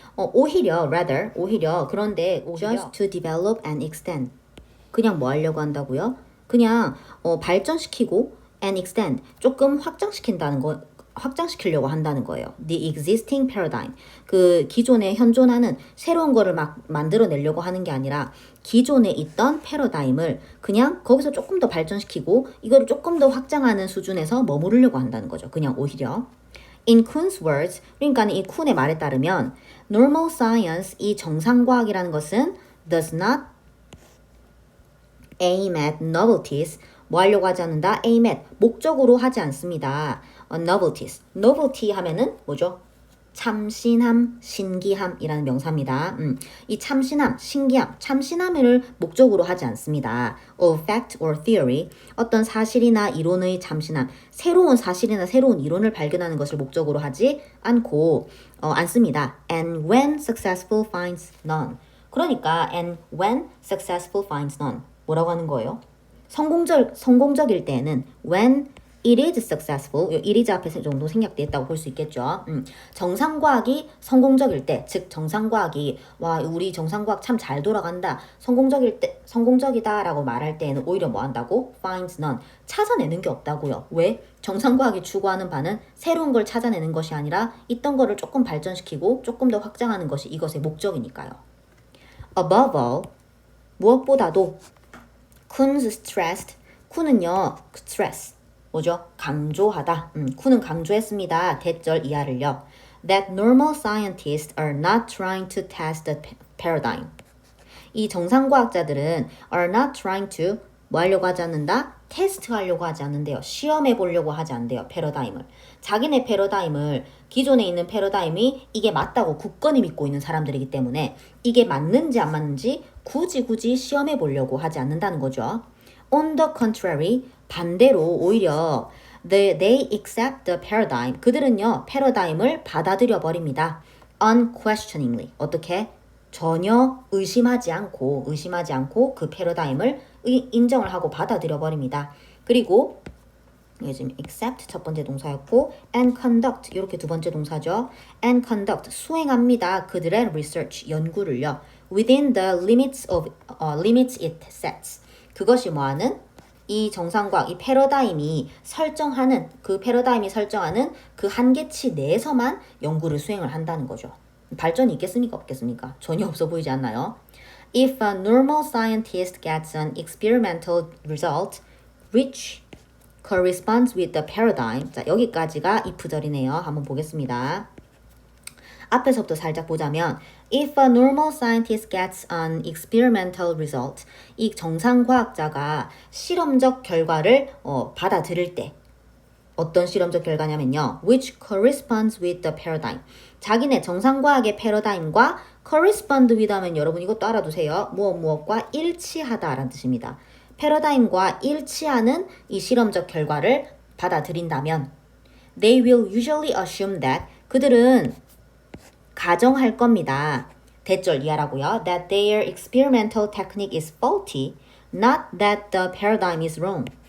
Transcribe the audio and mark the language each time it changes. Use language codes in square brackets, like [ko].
[ko] 오히려 그런데 [en] just to develop and extend. [ko] 그냥 뭐 하려고 한다고요? 그냥 발전시키고 [en] and extend [ko] 조금 확장시키려고 한다는 거예요. [en] The existing paradigm. [ko] 그 기존에 현존하는 새로운 거를 막 만들어내려고 하는 게 아니라 기존에 있던 패러다임을 그냥 거기서 조금 더 발전시키고 이거를 조금 더 확장하는 수준에서 머무르려고 한다는 거죠. 그냥 오히려. [en] In Kuhn's words, [ko] 그러니까 이 쿤의 말에 따르면 normal science, 이 정상과학이라는 것은 [en] does not aim at novelties, [ko] 뭐 하려고 하지 않는다? [en] aim at, [ko] 목적으로 하지 않습니다. novelties. novelty 하면은 뭐죠? 참신함, 신기함이라는 명사입니다. 이 참신함, 신기함, 참신함을 목적으로 하지 않습니다. [en] of fact or theory, [ko] 어떤 사실이나 이론의 참신함, 새로운 사실이나 새로운 이론을 발견하는 것을 목적으로 하지 않습니다. [en] And when successful finds none. [ko] 그러니까 [en] and when successful finds none. [ko] 뭐라고 하는 거예요? 성공적일 때는 [en] when it is successful, it is [ko] 앞에 정도 생략되어 있다고 볼 수 있겠죠. 정상과학이 성공적일 때, 즉 정상과학이 와 우리 정상과학 참 잘 돌아간다, 성공적이다라고 말할 때는 오히려 뭐 한다고? [en] finds none, [ko] 찾아내는 게 없다고요. 왜? 정상과학이 추구하는 바는 새로운 걸 찾아내는 것이 아니라 있던 거를 조금 발전시키고 조금 더 확장하는 것이 이것의 목적이니까요. [en] Above all, [ko] 무엇보다도 Kuhn's stressed, 쿤은요 stress 뭐죠? 강조하다. 쿤은 강조했습니다. 대절 이하를요. [en] That normal scientists are not trying to test the paradigm. [ko] 이 정상과학자들은 [en] are not trying to [ko] 뭐 하려고 하지 않는다? 테스트하려고 하지 않는데요. 시험해 보려고 하지 않는데요. 패러다임을. 자기네 패러다임을 기존에 있는 패러다임이 이게 맞다고 굳건히 믿고 있는 사람들이기 때문에 이게 맞는지 안 맞는지 굳이 시험해 보려고 하지 않는다는 거죠. [en] On the contrary, [ko] 반대로 오히려 [en] they accept the paradigm. [ko] 그들은요, 패러다임을 받아들여 버립니다. [en] Unquestioningly. [ko] 어떻게? 전혀 의심하지 않고 그 패러다임을 인정을 하고 받아들여 버립니다. 그리고 이게 지금 accept 첫 번째 동사였고 and conduct 이렇게 두 번째 동사죠. and conduct 수행합니다. 그들의 research 연구를요. [en] within the limits it sets. [ko] 그것이 뭐하는? 이 정상과학, 이 패러다임이 설정하는 그 한계치 내에서만 연구를 수행을 한다는 거죠. 발전이 있겠습니까? 없겠습니까? 전혀 없어 보이지 않나요? [en] If a normal scientist gets an experimental result which corresponds with the paradigm. [ko] 자, 여기까지가 if절이네요. 한번 보겠습니다. 앞에서부터 살짝 보자면 [en] If a normal scientist gets an experimental result, [ko] 이 정상과학자가 실험적 결과를 받아들일 때 어떤 실험적 결과냐면요. [en] Which corresponds with the paradigm. [ko] 자기네 정상과학의 패러다임과 correspond with 하면 여러분 이것도 알아두세요. 무엇과 일치하다라는 뜻입니다. 패러다임과 일치하는 이 실험적 결과를 받아들인다면 [en] They will usually assume that [ko] 그들은 가정할 겁니다. 대절 이하라고요. [en] That their experimental technique is faulty, not that the paradigm is wrong.